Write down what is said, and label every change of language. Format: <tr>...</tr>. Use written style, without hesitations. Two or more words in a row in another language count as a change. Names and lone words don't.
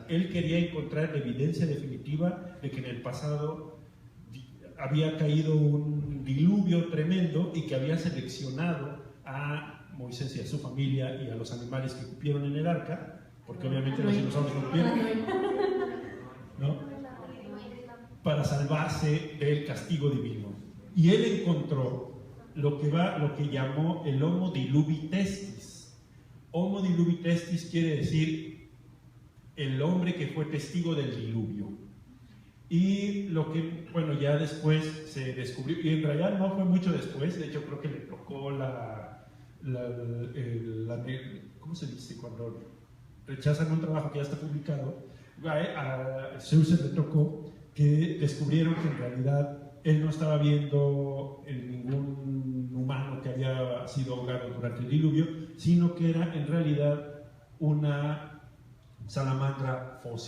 <es>Él quería encontrar evidencia definitiva de que en el pasado había caído un diluvio tremendo y que había seleccionado a Moisés y a su familia y a los animales que cupieron en el arca, porque obviamente los dinosaurios no cupieron, ¿no? Para salvarse del castigo divino. Y él encontró lo que llamó el</es> <la>Homo diluvi testis. Homo diluvi testis</la> <es>quiere decir el hombre que fue testigo del diluvio. Y lo que, bueno, ya después se descubrió, y en realidad no fue mucho después, de hecho creo que le tocó ¿cómo se dice? Cuando rechazan un trabajo que ya está publicado, a Saussure le tocó que descubrieron que en realidad él no estaba viendo ningún humano que había sido ahogado durante el diluvio, sino que era en realidad una salamandra fósil.</es>